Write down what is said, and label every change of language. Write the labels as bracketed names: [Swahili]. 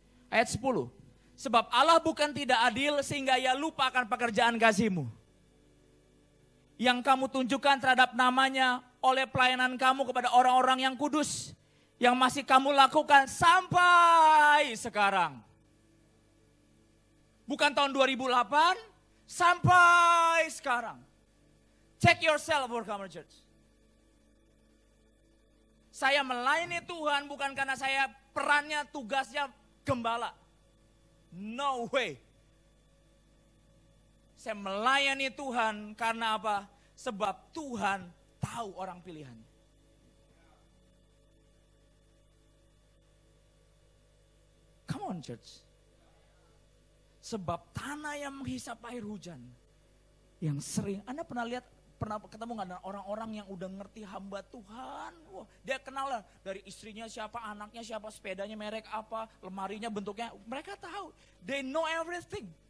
[Indonesian] Ayat 10. Sebab Allah bukan tidak adil sehingga ia lupa akan pekerjaan kasih-Mu yang kamu tunjukkan terhadap namanya oleh pelayanan kamu kepada orang-orang yang kudus, yang masih kamu lakukan sampai sekarang. Bukan tahun 2008, sampai sekarang. [English] Check yourself, Overcomer Church. [Indonesian] Saya melayani Tuhan bukan karena saya perannya, tugasnya gembala. [English] No way. [Indonesian] Saya melayani Tuhan karena apa? Sebab Tuhan tahu orang pilihannya. [English] Come on church. [Indonesian] Sebab tanah yang menghisap air hujan. Yang sering, Anda pernah ketemu gak dengan orang-orang yang udah ngerti hamba Tuhan? Wah, dia kenal lah dari istrinya siapa, anaknya siapa, sepedanya merek apa, lemarinya bentuknya. Mereka tahu, [English] they know everything.